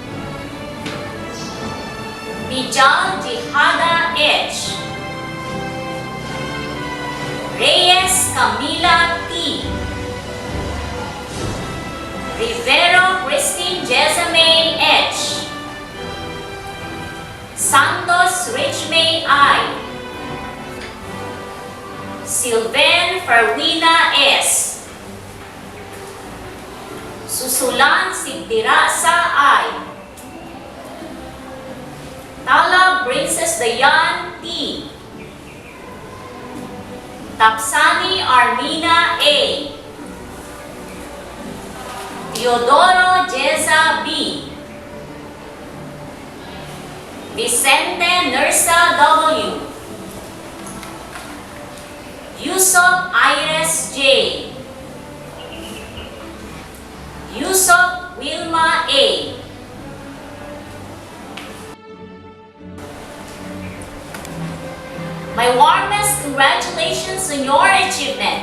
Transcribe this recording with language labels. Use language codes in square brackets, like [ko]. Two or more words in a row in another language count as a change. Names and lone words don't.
[en] Nijal Jihada H. Reyes Camila T. Rivero Christine Jezame H. Santos Richmay I. Sylvain Farwina S. Susulan Sigdirasa I. Talab Princess Dayan T. Tapsani Armina A. Teodoro Jeza B. Vicente Nursa W. Yusuf Iris J. Yusuf Wilma A. My warmest congratulations on your achievement.